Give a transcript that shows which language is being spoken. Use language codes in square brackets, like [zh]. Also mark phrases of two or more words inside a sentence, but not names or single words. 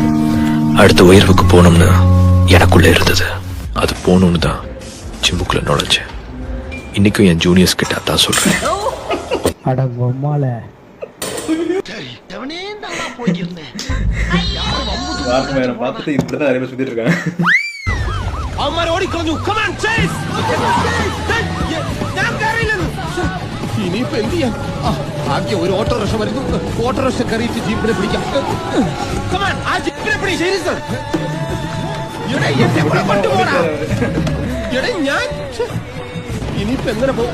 [ta] அடுத்த உயர்வுக்கு போகணும்னு எனக்குள்ள இருந்தது. அது போகணும்னு தான் ஜிம்முக்குள்ள நுழைச்சேன். இன்னைக்கும் என் ஜூனியர்ஸ் கிட்ட அதான் சொல்றேன். பார்த்துட்டு இப்படிதான் நிறைய பேர் சுத்திட்டு இருக்காங்க. [ml] ഇനിയിപ്പോ എന്ത് ചെയ്യാൻ? ആകെ ഒരു ഓട്ടോറിക്ഷ വരുന്നു. ഓട്ടോറിക്ഷ കയറിയിട്ട് ജീപ്പിനെ പിടിക്കാം. ഞാൻ ഇനിയിപ്പോ എങ്ങനെ പോകും?